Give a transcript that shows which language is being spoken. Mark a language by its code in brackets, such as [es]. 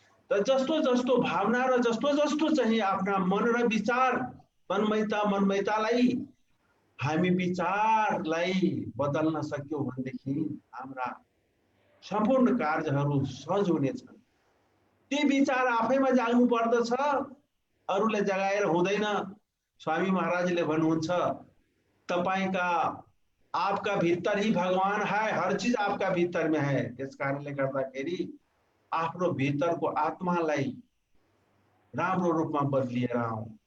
[ne] त जस्तो जस्तो भावना र जस्तो जस्तो चाहिँ आफ्ना मन र विचार मनमयतालाई हामी विचारलाई बदल्न सक्यौँ भनेदेखि हाम्रा सम्पूर्ण कार्यहरू सहज हुनेछन्। ती विचार आफैमा जाग्नु पर्दछ, अरूले जगाएर हुँदैन। स्वामी महाराजले भन्नुहुन्छ तपाईका [hi] आपका भीतर ही भगवान है, हर चीज आपका भीतर में है। [ne] त्यस कारणले गर्दाखेरि आफ्नो भित्रको आत्मालाई राम्रो रूपमा बदलिएर आऊ।